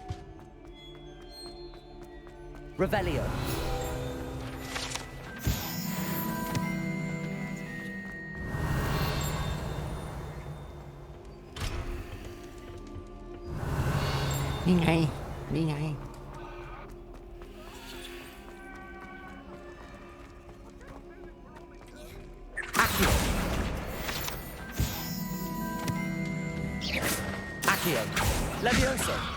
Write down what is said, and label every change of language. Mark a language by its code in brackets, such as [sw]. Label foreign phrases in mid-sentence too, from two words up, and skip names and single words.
[la] Revelio. [vi] Đi ngay, đi ngay. [la] Accio. Levioso.